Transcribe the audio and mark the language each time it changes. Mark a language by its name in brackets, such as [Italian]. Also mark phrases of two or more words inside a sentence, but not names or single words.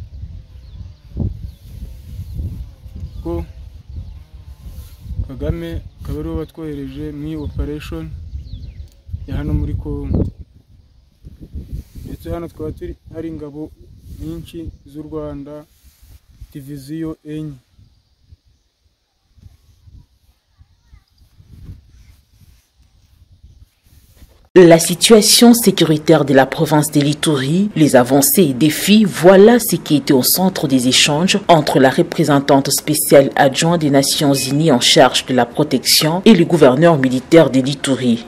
[Kinyarwanda] Ko Kagame akaba ariwe watwohereje mu operation ya hano muri Kongo. Ndetse hano twaba hari ingabo nyinshi z'u Rwanda, diviziyo enye. [French] La situation sécuritaire de la province de l'Ituri, les avancées et défis, voilà ce qui était au centre des échanges entre la représentante spéciale adjointe des Nations Unies en charge de la protection et le gouverneur militaire de l'Ituri.